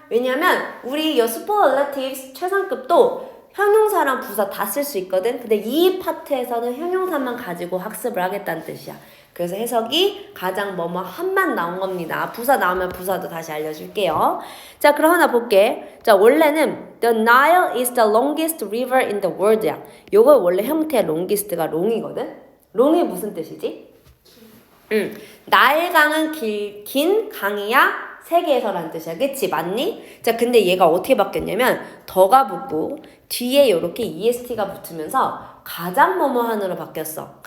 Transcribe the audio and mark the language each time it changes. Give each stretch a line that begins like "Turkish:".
Korean: 왜냐면 우리 이 superlatives 최상급도 형용사랑 부사 다 쓸 수 있거든. 근데 이 파트에서는 형용사만 가지고 학습을 하겠다는 뜻이야. 그래서 해석이 가장 뭐뭐한만 나온 겁니다. 부사 나오면 부사도 다시 알려줄게요. 자, 그럼 하나 볼게. 자, 원래는
English: The Nile is the longest river in the world야.
Korean: 요거 원래 형태 longest가 long이거든. long이 무슨 뜻이지? 나일강은 긴 강이야 세계에서라는 뜻이야. 그치? 맞니? 자, 근데 얘가 어떻게 바뀌었냐면 더가 붙고 뒤에 이렇게 EST가 붙으면서 가장 뭐뭐한으로 바뀌었어.